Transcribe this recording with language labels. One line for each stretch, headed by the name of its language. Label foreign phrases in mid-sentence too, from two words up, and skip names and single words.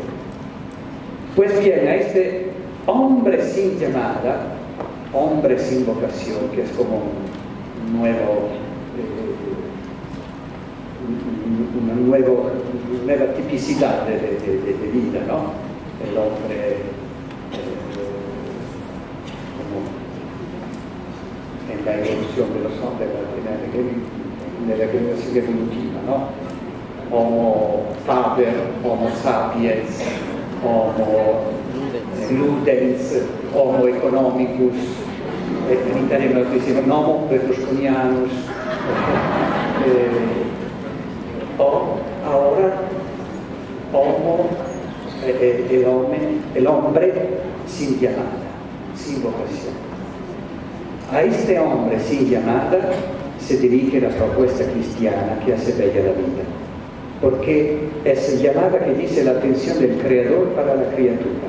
Spanish: Pues bien, a este hombre sin llamada, hombre sin vocación, que es como una nueva tipicidad de vida, ¿no? El hombre la evolución de los hombres
Italian: nella generazione evolutiva,
Spanish: no? Homo faber, Homo sapiens, Homo ludens, Homo economicus,
Italian: in italiano si dice
Spanish: Homo berlusconianus, ahora Homo el hombre sin llamada, sin vocación. A este hombre sin llamada se dirige la propuesta cristiana que hace bella la vida, porque es llamada que dice la atención del Creador para la criatura.